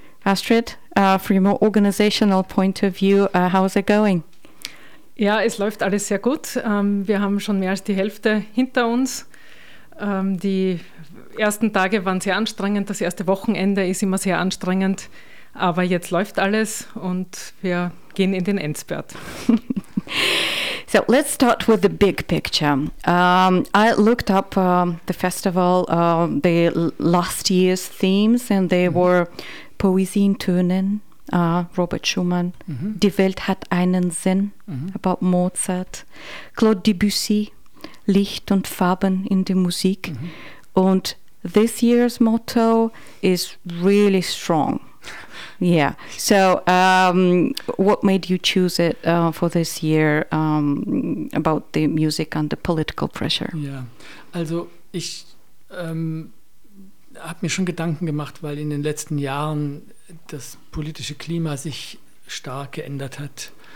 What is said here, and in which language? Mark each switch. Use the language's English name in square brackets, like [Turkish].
[English] Astrid, from your more organizational point of view, how is it going? [German] Ja, es läuft alles sehr gut. Wir haben schon mehr als die Hälfte hinter uns. Die ersten Tage waren sehr anstrengend, das erste Wochenende ist immer sehr anstrengend. Aber jetzt läuft alles und wir gehen in den Endspurt. [English] So let's start with the big picture. I looked up the festival, the last year's themes, and they were Poesie in Tönen, Robert Schumann, Die Welt hat einen Sinn, about Mozart, Claude Debussy, Licht und Farben in der Musik. And this year's motto is really strong. Yeah. So, what made you choose it for this year about the music and the political pressure? Yeah. [German] Also, ich habe mir schon Gedanken gemacht, weil in den letzten Jahren das politische Klima sich stark geändert hat.